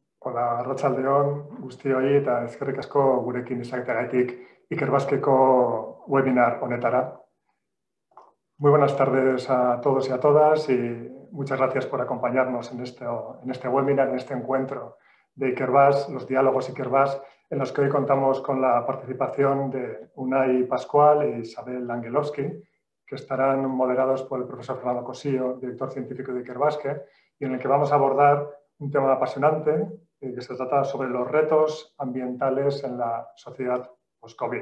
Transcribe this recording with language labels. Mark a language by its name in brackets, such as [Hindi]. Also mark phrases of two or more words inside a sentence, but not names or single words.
[Basque] Hola, arratsaldeon, guztioi eta eskerrik asko gurekin izateagatik Ikerbasqueko webinar honetara. [Spanish] Muy buenas tardes a todos y a todas y muchas gracias por acompañarnos en este webinar, en este encuentro de Ikerbas, los diálogos Ikerbas, en los que hoy contamos con la participación de Unai Pascual e Isabel Angelovsky, que estarán moderados por el profesor Fernando Cosillo, director científico de Ikerbasque, y en el que vamos a abordar un tema apasionante que se trata sobre los retos ambientales en la sociedad post-COVID.